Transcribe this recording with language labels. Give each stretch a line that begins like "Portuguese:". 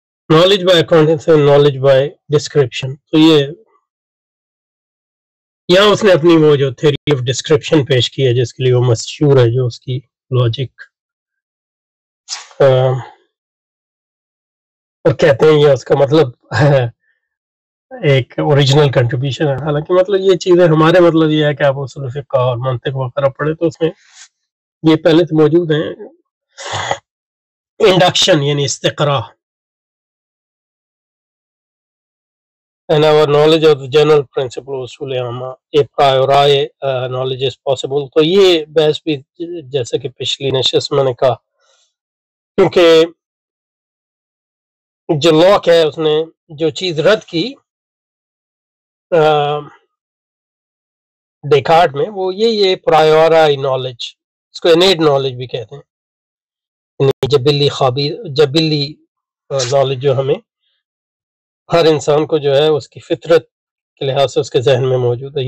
English: knowledge by acquaintance and knowledge by description,
Urdu: تو یہاں اس نے اپنی وہ جو تھیوری آف ڈسکرپشن پیش کی ہے جس کے لیے وہ مشہور ہے، جو اس کی لاجک اور کہتے ہیں یہ اس کا مطلب ایک اوریجنل کنٹریبیوشن ہے. حالانکہ مطلب یہ چیزیں ہمارے مطلب یہ ہے کہ آپ اصول فقہ اور منطق وغیرہ پڑھے تو اس میں یہ پہلے تو موجود ہیں. انڈکشن یعنی استقراء،
English: and our knowledge of the general principle
Urdu: اصول عامہ،
English: a priori knowledge is possible.
Urdu: تو یہ بحث بھی جیسا کہ پچھلی نشست میں نے کہا، کیونکہ جو لاک ہے اس نے جو چیز رد کی ڈیکارٹ میں، وہ یہ پرائیوری نالج، اس کو انیٹ نالج بھی کہتے ہیں، یعنی جبلی نالج جو ہمیں ہر انسان کو جو ہے اس کی فطرت کے لحاظ سے اس کے ذہن میں موجود ہے.